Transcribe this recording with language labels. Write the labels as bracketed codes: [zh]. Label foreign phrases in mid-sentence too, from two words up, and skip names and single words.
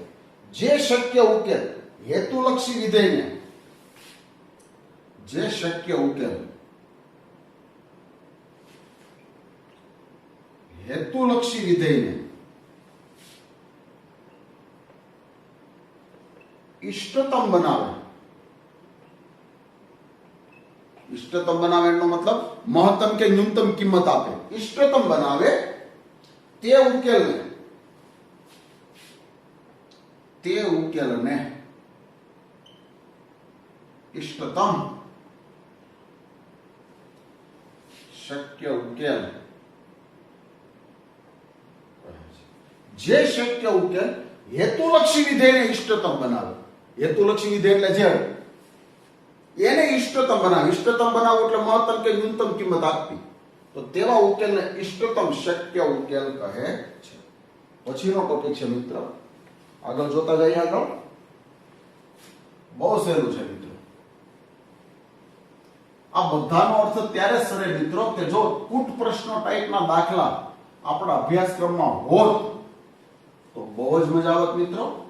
[gu] જે શક્ય ઉકેલ હેતુલક્ષી વિધેયને, જે શક્ય ઉકેલ હેતુલક્ષી વિધેયને ઇષ્ટતમ બનાવે। ઇષ્ટતમ બનાવે એનો મતલબ મહત્તમ કે ન્યૂનતમ કિંમત આપે। ઇષ્ટતમ બનાવે તે ઉકેલને ઇષ્ટતમ શક્ય ઉકેલ જે શક્ય ઉકેલ હેતુલક્ષી વિધેયને ઇષ્ટતમ બનાવે। હેતુલક્ષી વિધેય એટલે જે એને ઇષ્ટતમ બનાવે। ઇષ્ટતમ બનાવે એટલે મહત્તમ કે ન્યૂનતમ કિંમત આપવી। તો તેવા ઉકેલને इष्टतम શક્ય ઉકેલ કહે છે। પછીનો ટોપિક છે મિત્ર, આગળ જોતા જઈએ। આગળ બહુ સહેલું છે મિત્રો। આ બધાનો અર્થ ત્યારે સરે મિત્રો કે જો કૂટ પ્રશ્નો ટાઈપના દાખલા આપણા અભ્યાસક્રમમાં હોત તો બહુ જ મજા આવત મિત્રો।